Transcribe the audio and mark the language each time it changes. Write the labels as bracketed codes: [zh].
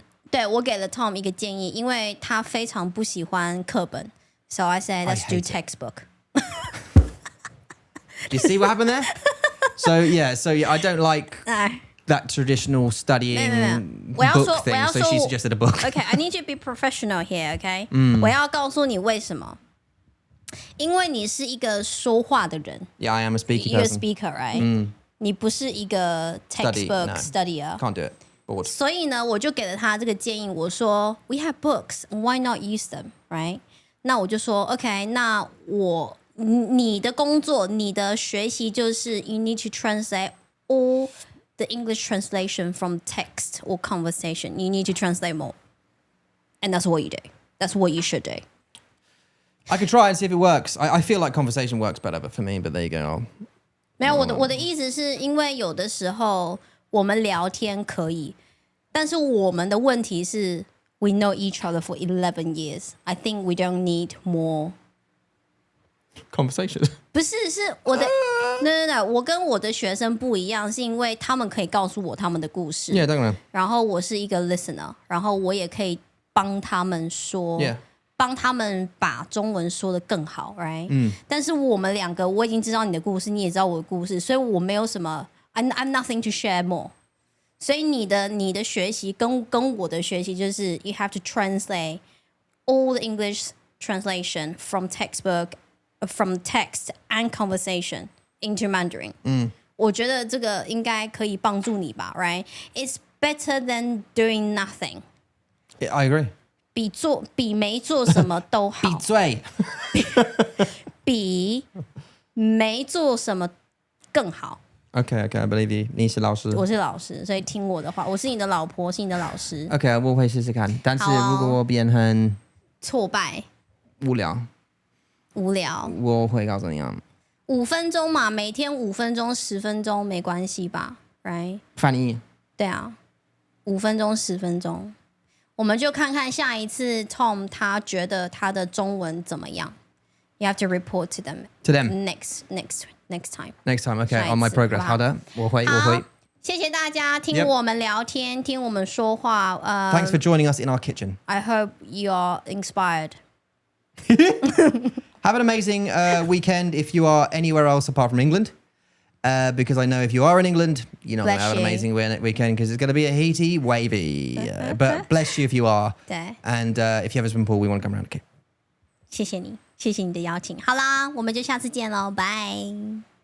[zh] 对，我给了 Tom 一个建议，因为他非常不喜欢课本。 [en] So I said, let's do textbook. Do you see what happened there? So I don't like that traditional studying book thing. So she suggested a book. Okay, I need you to be professional here, okay? [zh] 我要告訴你為什麼。因為你是一個說話的人。 [en] Yeah, I am a speaking You're a person. speaker, right? [zh] 你不是一個 [en] textbook studier. Can't do it. Bored. [zh] 所以呢，我就給了他這個建議。我說 [en] We have books, why not use them, right? [zh] 那我就說 OK， 那你的工作，你的學習就是 [en] You need to translate all the English translation from text or conversation. You need to translate more. And that's what you do. That's what you should do. I could try and see if it works. I feel like conversation works better, but for me, but there you go. [zh] 没有，我的意思是因为有的时候我们聊天可以，但是我们的问题是 [en] we know each other for 11 years. I think we don't need more conversation. [zh] 不是，是我的no，我跟我的学生不一样，是因为他们可以告诉我他们的故事。 Yeah, 当然。然后我是一个 listener， 然后我也可以帮他们说。 [en] Yeah. [zh] 帮他们把中文说得更好 right？ 但是我们两个我已经知道你的故事，你也知道我的故事，所以我没有什么 [en] I'm nothing to share more。 [zh] 所以你的学习跟我的学习就是 [en] you have to translate all the English translation from textbook, from text and conversation into Mandarin。 [zh] 我觉得这个应该可以帮助你吧 right？ [en] It's better than doing nothing。 Yeah, I agree. [zh] 比没做什么都好。闭嘴。比没做什么更好。 [en] Okay, I believe you. [zh] 你是老师。我是老师，所以听我的话。我是你的老婆，是你的老师。 Okay, 我会试试看。但是如果我变很挫败、无聊，我会告诉你啊。 5分钟嘛，每天5分钟、10分钟没关系吧 ？Right？翻译。对啊，5分鐘、10分鐘。我们就看看下一次 Tom 他觉得他的中文怎么样。 [en] You have to report to them. Next time. Next time, okay. On my progress. [zh] 好的，我会。谢谢大家听我们聊天，听我们说话。 [en] Thanks for joining us in our kitchen. I hope you are inspired. Have an amazing weekend if you are anywhere else apart from England. Because I know if you are in England, you're not going to have an amazing weekend because it's going to be a heaty, wavy. But bless you if you are. And if you have a swimming pool, we want to come around. Okay. [zh] 谢谢你，谢谢你的邀请。好啦，我们就下次见喽，拜。